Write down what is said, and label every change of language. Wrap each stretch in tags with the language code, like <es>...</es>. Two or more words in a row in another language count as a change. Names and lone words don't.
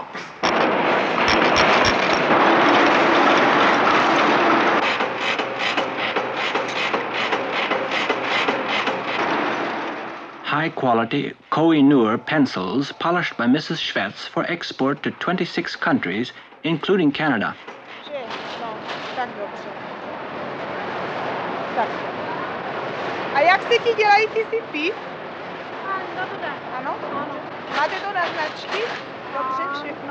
<en>High-quality Koh-i-Noor pencils polished by Mrs. Schwetz for export to 26 countries, including Canada.</en> <cs>A jak se ti dělají ty sypy? Ano? Máte to na značky? Dobře, všechno?</cs>